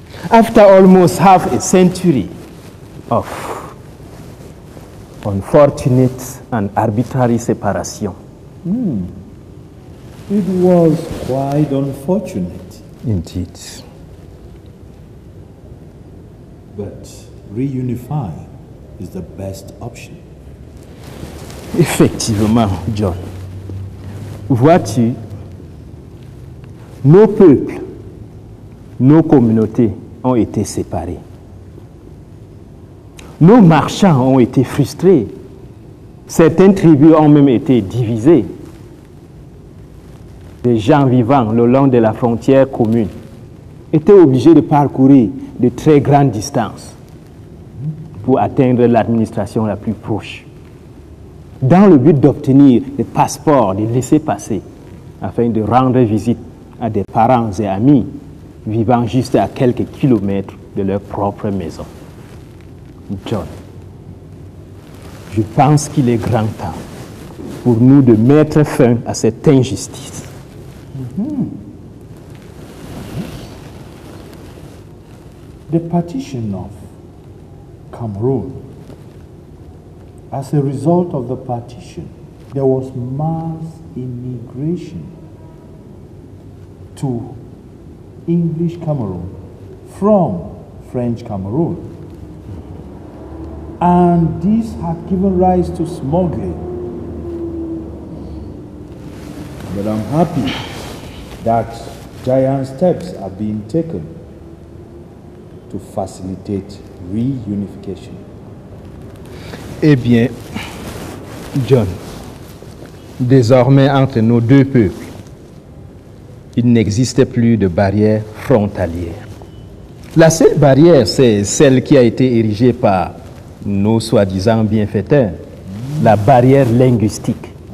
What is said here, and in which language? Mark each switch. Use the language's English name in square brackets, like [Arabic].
[English] After almost half a century of unfortunate and arbitrary separation. It was quite unfortunate. Indeed. But reunifying is the best option. [French] Effectivement, John. Vois-tu, nos peuples, nos communautés ont été séparés. Nos marchands ont été frustrés. Certaines tribus ont même été divisées. Les gens vivant le long de la frontière commune étaient obligés de parcourir de très grandes distances pour atteindre l'administration la plus proche, dans le but d'obtenir des passeports, des laissez-passer, afin de rendre visite à des parents et amis vivant juste à quelques kilomètres de leur propre maison. John, je pense qu'il est grand temps pour nous de mettre fin à cette injustice. [English] The partition of Cameroon. As a result of the partition, there was mass immigration to English Cameroon from French Cameroon. And this had given rise to smuggling. But I'm happy that giant steps are being taken to facilitate reunification. [French] Eh bien, John, désormais entre nos deux peuples, il n'existe plus de barrière frontalière. La seule barrière, c'est celle qui a été érigée par nos soi-disant bienfaiteurs, la barrière linguistique.